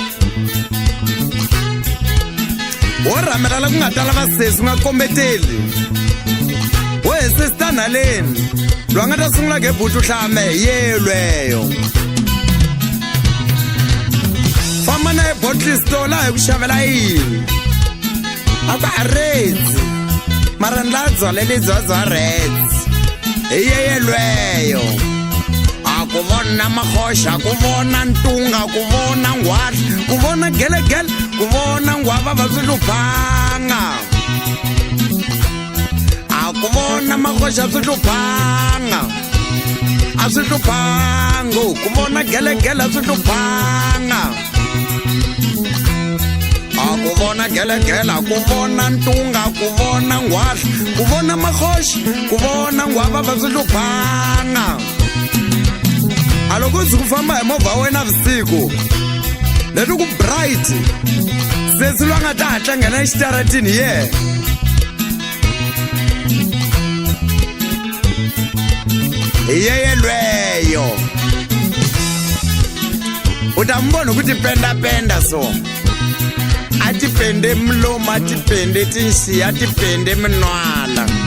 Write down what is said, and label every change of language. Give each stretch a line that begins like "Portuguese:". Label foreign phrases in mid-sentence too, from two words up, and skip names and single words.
Tsonga: Wo ramela la ku nga tala vasesi u nga kombeteli, wo he sesita nhaleni loyi a nga ta sungula gebuti u hlame hi yelweyo. Famba na
English: ebottle store
Tsonga: laha hi ku xavela yini, a ku a Reds, mara ni la byalele bya Reds hi yelweyo. Kuvona makhoxa, kuvona ntunga, kuvona ngwani, kuvona gelegele, kuvona ngwava va swi hluphanga. Kuvona makhoxa swi hluphanga, a swi hluphango. Kuvona gelegele swi hluphanga, kuvona gelegele, kuvona ntunga, kuvona ngwani, kuvona makhoxa, kuvona ngwava va swi hluphanga. Loko ndzi ku famba hi movha wa wena vusiku leti ku bright, sesi loyi a nga ta hatla nghena exitaratini hi yena. Hi yeyelweyo u ta mi vona ku tipendapenda so, a ti pende mlomo, a ti pende tinsiya, a ti pende minwala.